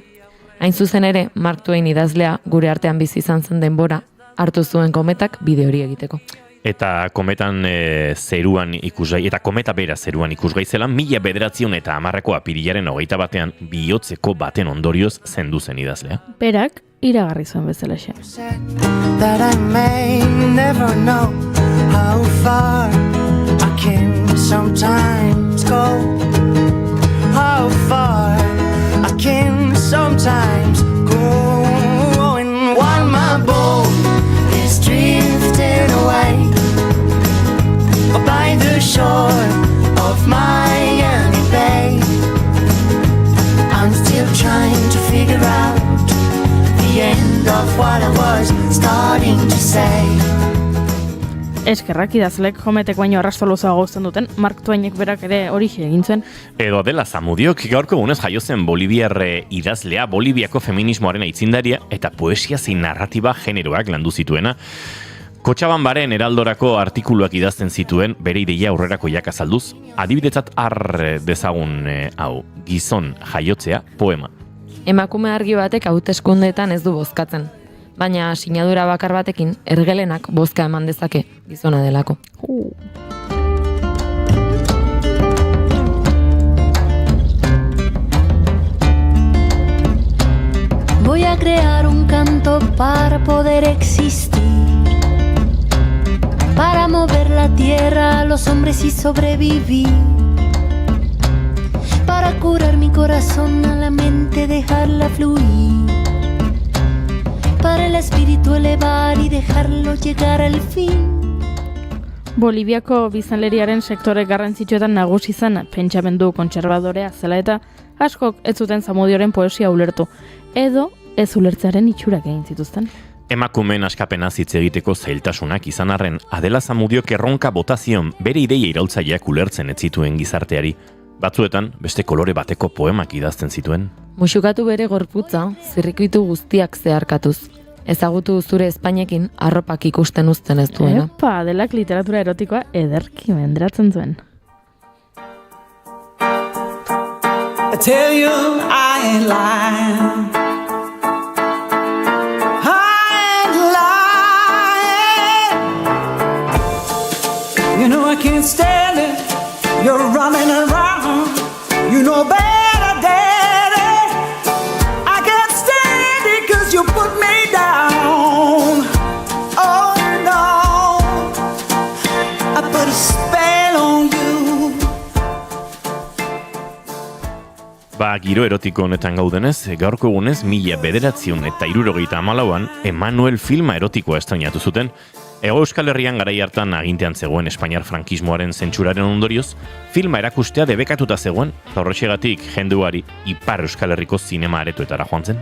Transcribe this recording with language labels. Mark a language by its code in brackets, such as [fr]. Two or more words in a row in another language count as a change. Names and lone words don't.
[eu] Hain zuzen ere, Mark Twain idazlea gure artean bizi izan zen denbora hartu zuen kometak bide hori egiteko. Eta kometan zeruan ikusgai, eta kometa bera zeruan ikusgai zela, 1910ko apirilaren 21ean bihotzeko baten ondorioz zendu zen idazlea. Berak iragarri zuen bezalaxe. [en] That I may never know how far I can sometimes go, how far I can sometimes go, and while my boat is drifting away by the shore of Miami Bay, I'm still trying to figure out the end of what I was starting to say. [eu] Eskerrak idazlek jometek baino arrasto luzago guzten duten, Mark Twainek berak ere horixe egin zuen. Edo Adela Zamudiok gaurko egunez jaio zen Boliviar idazlea, Boliviako feminismoaren aitzindaria eta poesia zein narratiba generoak landu zituena. Kotxabanbaren heraldorako artikuluak idazten zituen, bere ideia aurrerako azalduz, adibidetzat har dezagun hau, gizon jaiotzea poema. Emakume argi batek hauteskundeetan ez du bozkatzen, baina sinadura bakar batekin ergelenak bozka eman dezake gizona delako. [es] Voy a crear un canto para poder existir, para mover la tierra a los hombres y sobrevivir, para curar mi corazón a la mente, dejarla fluir, para el espíritu elevar y dejarlo llegar al fin. [eu] Boliviako biztanleriaren sektore garrantzitsuetan nagusi zen pentsamendu kontserbadorea zela eta askok ez zuten Zamudioren poesia ulertu, edo ez ulertzearen itxurak egin zituzten. Emakumeen askapena hitz egiteko zailtasunak izan arren, Adela Zamudiok erronka botazion bere ideia iraultzaileak ulertzen ez zituen gizarteari. Batzuetan, beste kolore bateko poemak idazten zituen. Muxukatu bere gorputza, zirrikitu guztiak zeharkatuz. Ezagutu zure Espainekin arropak ikusten uzten ez duena. Epa, Adelak literatura erotikoa ederki menderatzen zuen. [en] I tell you I ain't lying. You know I can't stand it, you're running around, you know better, daddy. I can't stand it cause you put me down. Oh no, I put a spell on you. [eu] Giro erotiko honetan gaudenez, gaurko egunez 1974an Emanuel filma erotikoa estrainatu zuten. Hego Euskal Herrian garai hartan agintean zegoen Espainiar frankismoaren zentsuraren ondorioz, filma erakustea debekatuta zegoen, eta horrexegatik jendeari Ipar Euskal Herriko zinema aretoetara joan zen.